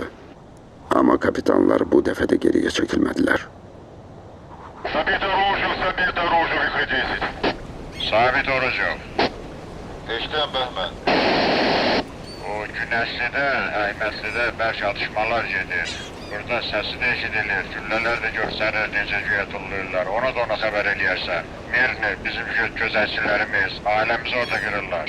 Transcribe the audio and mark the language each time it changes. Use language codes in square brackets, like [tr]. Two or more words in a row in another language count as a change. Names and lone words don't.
[tr] Ama kapitanlar bu defa da geriye çekilmediler. [ru] Sabit оружие, выходите. Sabit оружие. [az] Eşten Bəhmən. O Günəslidə, Əhmədlidə bərk atışmalar gedir. Burada səsi də eşidilir, güllələr də göstərir, necə güyə tulluyurlar. Ona da ona xəbər eləyərsən. Mirni, bizim gözəlçilərimiz, ailəmizi orada qırırlar.